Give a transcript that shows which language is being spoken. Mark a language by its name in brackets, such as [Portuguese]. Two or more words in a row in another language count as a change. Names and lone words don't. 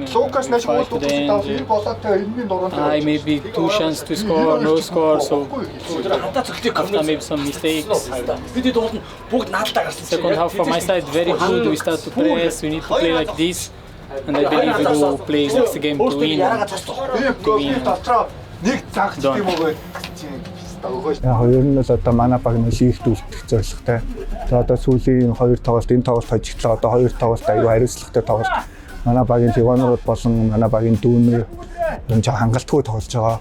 [English] We fight to the end. Maybe 2 chances to score, no score, so after maybe some mistakes. Second half from my side, very good. We start to press, we need to play like this. And I believe we will play next game to win. [Mongolian] Хоёр нь л одоо манай баг нь лигт үлдэх зорилготой. За одоо сүүлийн 2 тоглолт энэ тоглолт хожигдлоо. Одоо 2 тоглолт аюу хариуцлагатай тоглолт. Манай багийн Тиванрууд болон манай багийн дүүнэр энэ жоо хангалтгүй тоглож байгаа.